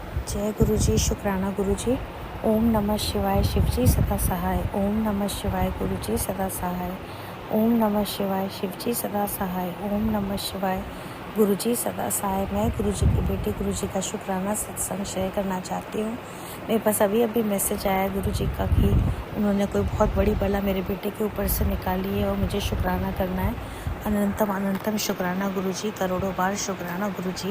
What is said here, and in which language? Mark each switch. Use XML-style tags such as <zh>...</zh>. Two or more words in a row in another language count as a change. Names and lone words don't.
<hi>जय गुरु जी, शुक्राना गुरु जी। ओम नमः शिवाय, शिव जी सदा सहाय। ओम नमः शिवाय, गुरु जी सदा सहाय। ओम नमः शिवाय, शिव जी सदा सहाय। ओम नमः शिवाय, गुरु जी सदा सहाय। मैं गुरु जी की बेटी गुरु जी का शुक्राना सत्संग शेयर करना चाहती हूँ। मेरे पास अभी अभी मैसेज आया गुरु जी का कि उन्होंने कोई बहुत बड़ी बला मेरे बेटे के ऊपर से निकाली है और मुझे शुक्राना करना है। अनंतम अनंतम शुक्राना गुरु जी, करोड़ों बार शुक्राना गुरु जी।</hi>